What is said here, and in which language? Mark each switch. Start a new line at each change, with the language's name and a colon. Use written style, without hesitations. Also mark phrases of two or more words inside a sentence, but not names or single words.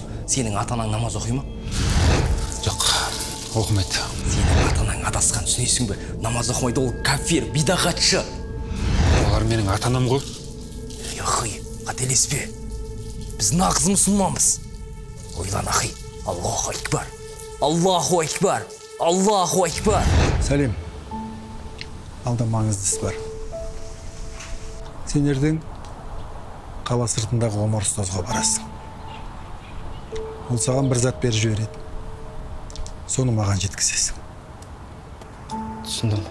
Kazakh: Сенің атанаң намаз оқи ма? Жоқ, оқымайды. Сенің атанаң адасқан түсінесің бе? Намаз оқымайды, ол кафир, бидағатшы. Олар менің атанам ғой. Ахи, қателеспе. Біз нағыз мұсылманбыз. Ойлан,
Arabic: أخي. الله أكبر. الله أكبر. الله أكبر.
Kazakh: Салим, алда маңызды іс бар. Сен ертең қала сыртындағы Омар ұстазға барасың. Ол саған бір зат беріп жібереді. Соны маған жеткізесің. Түсіндім.